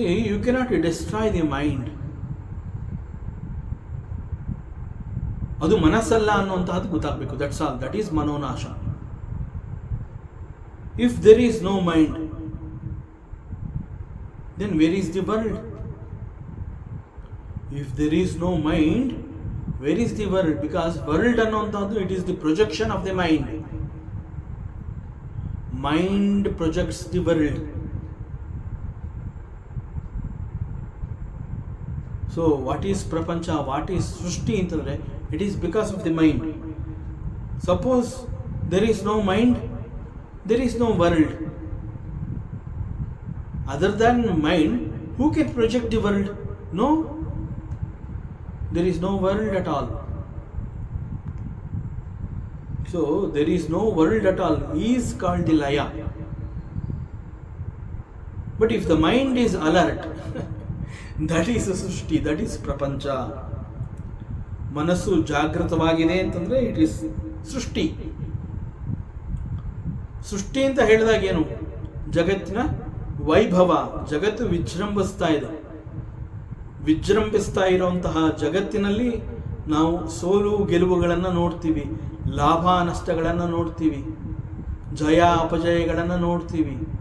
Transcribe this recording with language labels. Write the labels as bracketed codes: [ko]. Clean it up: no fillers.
[en] You cannot destroy the mind. [kn] ಅದು ಮನಸ್ಸಲ್ಲ ಅನ್ನುವಂತಹದ್ದು ಗೊತ್ತಾಗಬೇಕು. [en] That's all. That is ಮನೋನಾಶ. If there is no mind, then where is the world? If there is no mind, where is the world? Because world annantadu, it is the projection of the mind. Mind projects the world. So what is prapancha, what is srushti antandre, it is because of the mind. Suppose there is no mind, there is no world. Other than mind, who can project the world? No, there is no world at all. So there is no world at all is called the laya. But if the mind is alert, that is srushti, that is prapancha. [kn] ಮನಸ್ಸು ಜಾಗೃತವಾಗಿದೆ ಅಂತಂದ್ರೆ [en] It is ಸೃಷ್ಟಿ. [kn] ಸೃಷ್ಟಿ ಅಂತ ಹೇಳಿದಾಗ ಏನು? ಜಗತ್ತಿನ ವೈಭವ. ಜಗತ್ತು ವಿಜೃಂಭಿಸ್ತಾ ಇದೆ. ವಿಜೃಂಭಿಸ್ತಾ ಇರುವಂತಹ ಜಗತ್ತಿನಲ್ಲಿ ನಾವು ಸೋಲು ಗೆಲುವುಗಳನ್ನು ನೋಡ್ತೀವಿ, ಲಾಭ ನಷ್ಟಗಳನ್ನು ನೋಡ್ತೀವಿ, ಜಯ ಅಪಜಯಗಳನ್ನು ನೋಡ್ತೀವಿ.